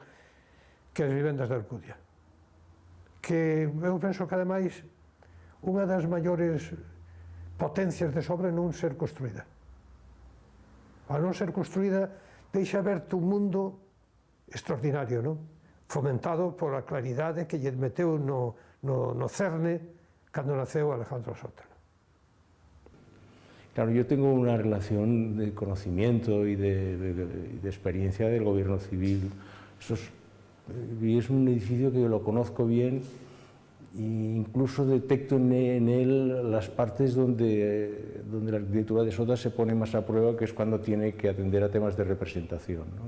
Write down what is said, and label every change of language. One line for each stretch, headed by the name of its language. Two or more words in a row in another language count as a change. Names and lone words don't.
Galician: Que as vivendas de Alcudia. Que eu penso que, ademais, unha das maiores potencias desa obra non ser construída. Ao non ser construída, deixa aberto un mundo extraordinario, non? Fomentado pola claridade que lle meteu no cerne cando naceu Alejandro Sota. Claro,
Spanish: yo tengo una relación de conocimiento y de experiencia del gobierno civil. Es un edificio que lo conozco bien e incluso detecto en él las partes donde la arquitectura de Sota se pone más a prueba, que es cuando tiene que atender a temas de representación, ¿no?